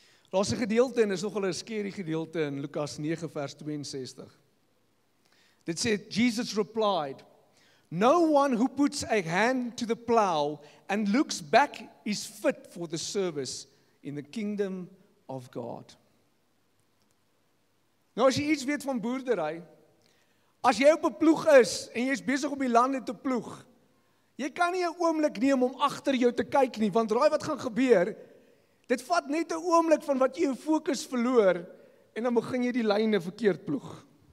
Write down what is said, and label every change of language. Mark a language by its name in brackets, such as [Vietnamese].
[Afrikaans] Daar's 'n gedeelte, en is nogal 'n skerry gedeelte in Lukas 9 vers 62. Dit sê, [English] Jesus replied, "No one who puts a hand to the plow and looks back is fit for the service in the kingdom of God." [Afrikaans] Nou as jy iets weet van boerdery, as jy op 'n ploeg is en jy's besig om die lande te ploeg, jy kan nie 'n oomblik neem om agter jou te kyk nie, want raai wat gaan gebeur? Dit vat net 'n oomblik van wat jy jou fokus verloor en dan begin jy die lyne verkeerd ploeg.